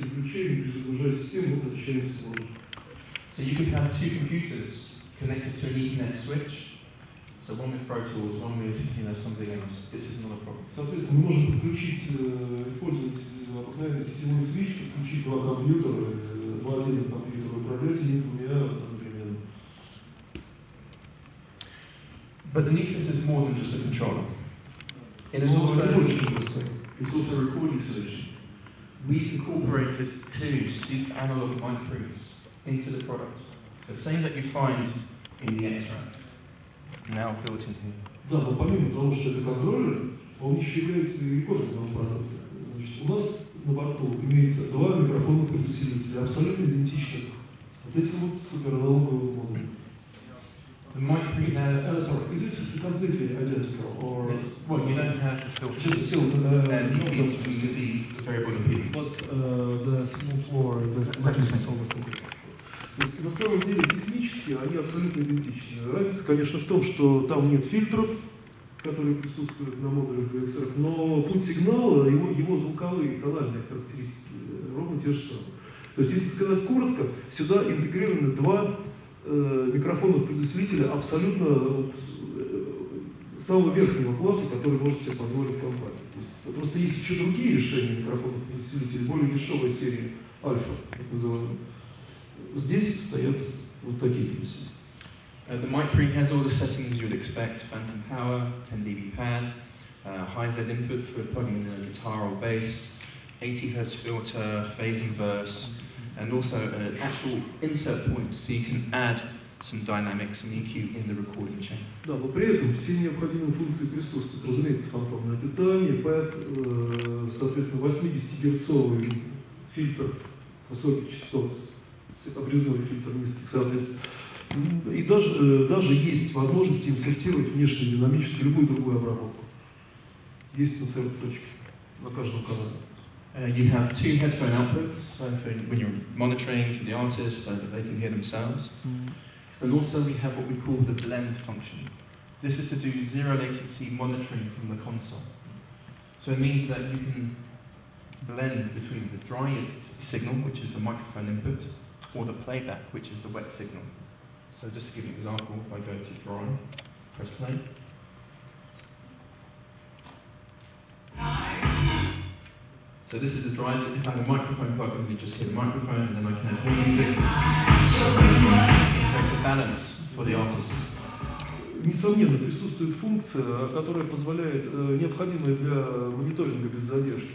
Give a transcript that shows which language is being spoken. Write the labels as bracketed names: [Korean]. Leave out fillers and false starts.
[Russian] Переключение, перезагружая систему, мы возвращаемся в Logic. [English] So you could have two computers connected to an Ethernet switch. So one with Pro Tools, one with something else. This is not a problem. Соответственно, мы можем подключить, использовать обыкновенный сетевой свич, подключить два компьютера, два отдельных компьютера, управлять ими двумя одновременно. But the Nucleus is more than just a controller. It is also a recording solution. We've incorporated two steep analog mic pre's into the product. The same that you find in the extract, now built in here. [Russian] Да, но помимо того, что это контроллер, он еще является и рекордером продукта. Значит, у нас на борту имеется два микрофонных усилителя, абсолютно идентичных вот этим вот супераналоговым модулем. [English] The mic pre has... Is it completely identical? Or... Yes. Well, you don't have the filter. Just the filter. And you can use the variable impedance. But the signal floor is exactly the same. [Russian] То есть на самом деле технически они абсолютно идентичны. Разница, конечно, в том, что там нет фильтров, которые присутствуют на модулях VXR, но путь сигнала, его звуковые, тональные характеристики ровно те же самые. То есть, если сказать коротко, сюда интегрированы два микрофонных предусилителя абсолютно самого верхнего класса, который может себе позволить компания. То есть, просто есть еще другие решения микрофонных усилителей, более дешевая серия альфа, так называемая. Здесь стоят вот такие усилители. [English] The mic pre has all the settings you would expect: phantom power, 10 dB pad, high Z input for plugging in a guitar or bass, 80 Hz filter, phase inverse, and also an actual insert point, so you can add some dynamics, some EQ in the recording chain. [Russian] Да, но при этом все необходимые функции присутствуют. Разумеется, фантомное питание, пэд, соответственно, 80-герцовый фильтр высоких частот, обрезной фильтр низких, соответственно. И даже есть возможность инсертировать внешнюю динамическую, любую другую обработку. Есть инсерт-точки на каждом канале. [English] You have two headphone outputs, so when you're monitoring for the artist, so that they can hear themselves. And also we have what we call the blend function. This is to do zero latency monitoring from the console. So it means that you can blend between the dry signal, which is the microphone input, or the playback, which is the wet signal. So just to give you an example, if I go to dry, press play. So this is a dry, if I have a microphone plug in, you just hear the microphone, and then I can add more music. Create a balance for the artist. [Russian] Несомненно, присутствует функция, которая позволяет, необходимая для мониторинга без задержки.